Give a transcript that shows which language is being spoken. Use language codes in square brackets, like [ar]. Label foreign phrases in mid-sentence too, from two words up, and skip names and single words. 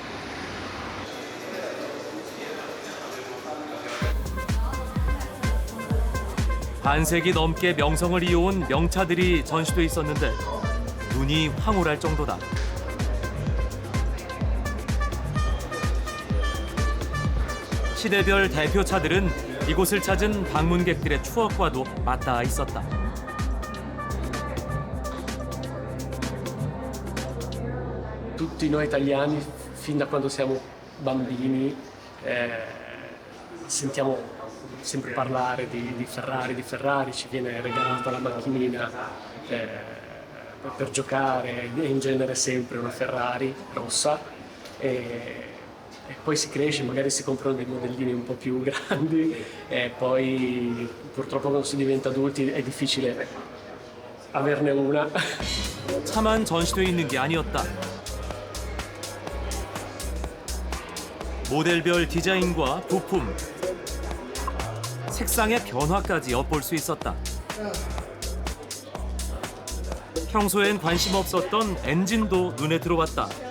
[ko] 반세기 넘게 명성을 이어온 명차들이 전시돼 있었는데 눈이 황홀할 정도다. 시대별 대표차들은 이곳을 찾은 방문객들의 추억과도 맞닿아 있었다. [it] Tutti noi italiani, fin da quando siamo bambini, sentiamo sempre parlare di Ferrari, ci viene regalata la macchinina per giocare, e in genere sempre una Ferrari rossa. E poi si cresce, magari si comprano dei modellini un po' più grandi e poi purtroppo quando si diventa adulti è difficile averne una. [ko] 차만 전시돼 있는 게 아니었다. 모델별 디자인과 부품, 색상의 변화까지 엿볼 수 있었다. 평소엔 관심 없었던 엔진도 눈에 들어왔다.